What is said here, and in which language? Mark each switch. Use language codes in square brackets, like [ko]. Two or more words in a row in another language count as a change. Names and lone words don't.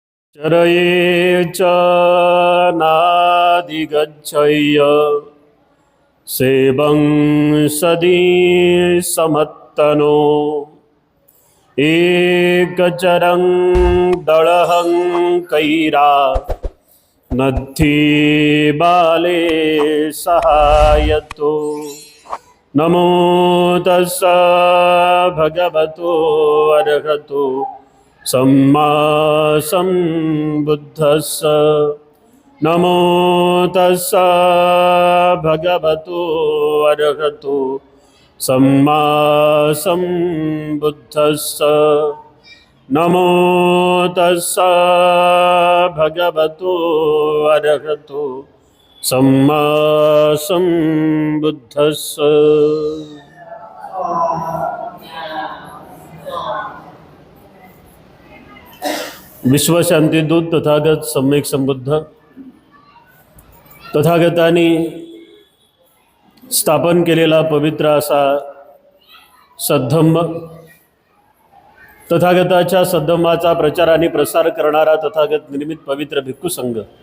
[pi] चरये च नाधिगच्छय्य सेवं सदी समत्तनो एकचरं दळहं कैरा नद्धि बाले सहायतो नमो तस्स भगवतो अर्हतो सम्मा सम्बुद्धस्स नमो तस्स भगवतो अर्हतो सम्मा सम्बुद्धस्स नमो तस्स भगवतो अर्हतो सम्मा सम्बुद्धस्स। [mr] विश्वशांतीदूत तथागत सम्यक संबुद्ध तथागतांनी स्थापन केलेला पवित्र असा सद्धम्म, तथागताच्या सद्धम्माचा प्रचार आणि प्रसार करणारा तथागत निर्मित पवित्र भिक्खू संघ,